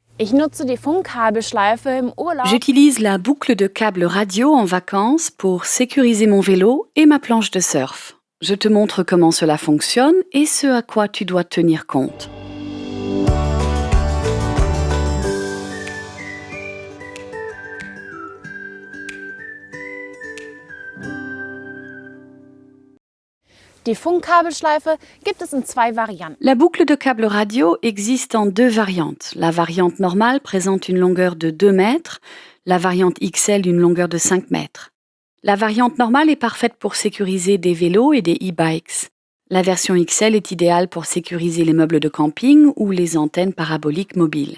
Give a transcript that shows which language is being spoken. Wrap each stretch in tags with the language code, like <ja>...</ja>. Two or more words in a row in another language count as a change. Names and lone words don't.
<de>Ich nutze die Funkkabelschleife im Urlaub.</de> <fr>J'utilise la boucle de câble radio en vacances pour sécuriser mon vélo et ma planche de surf. Je te montre comment cela fonctionne et ce à quoi tu dois tenir compte.</fr> <de>Die Funkkabelschleife gibt es in 2 Varianten.</de> <fr>La boucle de câble radio existe en 2 variantes. La variante normale présente une longueur de 2 mètres, la variante XL une longueur de 5 mètres. La variante normale est parfaite pour sécuriser des vélos et des e-bikes. La version XL est idéale pour sécuriser les meubles de camping ou les antennes paraboliques mobiles.</fr>